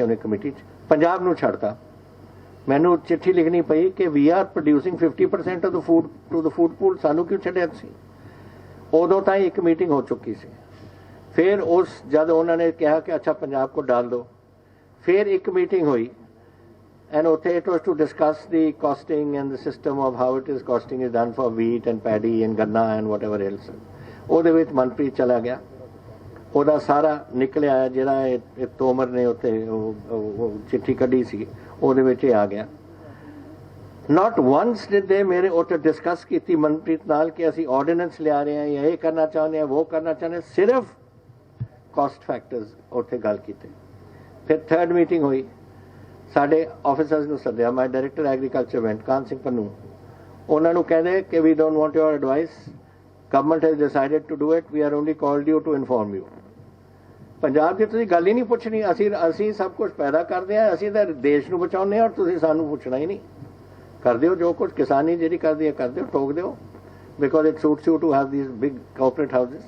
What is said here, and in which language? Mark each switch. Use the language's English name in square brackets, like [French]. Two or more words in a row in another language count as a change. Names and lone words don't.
[Punjabi] ਉਹਨੇ ਕਮੇਟੀ 'ਚ ਪੰਜਾਬ ਨੂੰ ਛੱਡਤਾ ਮੈਨੂੰ ਚਿੱਠੀ ਲਿਖਣੀ ਪਈ ਕਿ [English] we are producing 50% of the food to the food pool [Punjabi] ਸਾਨੂੰ ਕਿਉਂ ਛੱਡਿਆ ਸੀ ਉਦੋਂ ਤਾਂ ਇੱਕ ਮੀਟਿੰਗ ਹੋ ਚੁੱਕੀ ਸੀ ਫਿਰ ਉਸ ਜਦ ਉਹਨਾਂ ਨੇ ਕਿਹਾ ਕਿ [Hindi] अच्छा पंजाब को डाल दियो [Punjabi] ਫਿਰ ਇੱਕ ਮੀਟਿੰਗ ਹੋਈ [English] and it was to discuss the costing and the system of how it is costing is done for wheat and paddy and ganna and whatever else [Punjabi] ਉਹਦੇ ਵਿੱਚ ਮਨਪ੍ਰੀਤ ਚਲਾ ਗਿਆ ਉਹਦਾ ਸਾਰਾ ਨਿਕਲਿਆ ਜਿਹੜਾ ਇਹ ਤੋਮਰ ਨੇ ਉੱਥੇ ਉਹ ਚਿੱਠੀ ਕੱਢੀ ਸੀ ਉਹਦੇ ਵਿੱਚ ਇਹ ਆ ਗਿਆ [English] not once did they [Punjabi] ਮੇਰੇ ਉੱਥੇ ਡਿਸਕਸ ਕੀਤੀ ਮਨਪ੍ਰੀਤ ਨਾਲ ਕਿ ਅਸੀਂ ਆਰਡੀਨੈਂਸ ਲਿਆ ਰਹੇ ਹਾਂ ਜਾਂ ਇਹ ਕਰਨਾ ਚਾਹੁੰਦੇ ਹਾਂ ਉਹ ਕਰਨਾ ਚਾਹੁੰਦੇ ਸਿਰਫ [English] cost factors [Punjabi] ਉੱਥੇ ਗੱਲ ਕੀਤੀ ਫਿਰ [English] third meeting [Punjabi] ਹੋਈ ਸਾਡੇ ਆਫਿਸਰਸ ਨੂੰ ਸੱਦਿਆ ਮੈਂ [English] director agriculture went [Punjabi] ਕਾਨ ਸਿੰਘ ਪੰਨੂ ਉਹਨਾਂ ਨੂੰ ਕਹਿੰਦੇ ਕਿ [English] we don't want your advice government has decided to do it we are only called you to inform you [Punjabi] ਪੰਜਾਬ ਦੀ ਤੁਸੀਂ ਗੱਲ ਹੀ ਨਹੀਂ ਪੁੱਛਣੀ ਅਸੀਂ ਸਭ ਕੁਝ ਪੈਦਾ ਕਰਦੇ ਹਾਂ ਅਸੀਂ ਤਾਂ ਦੇਸ਼ ਨੂੰ ਬਚਾਉਂਦੇ ਹਾਂ ਔਰ ਤੁਸੀਂ ਸਾਨੂੰ ਪੁੱਛਣਾ ਹੀ ਨਹੀਂ ਕਰ ਦਿਓ ਜੋ ਕੁਝ ਕਿਸਾਨੀ ਜਿਹੜੀ ਕਰਦੀ ਹੈ ਕਰ ਦਿਓ ਠੋਕ ਦਿਓ [English] because it suits you to have these big corporate houses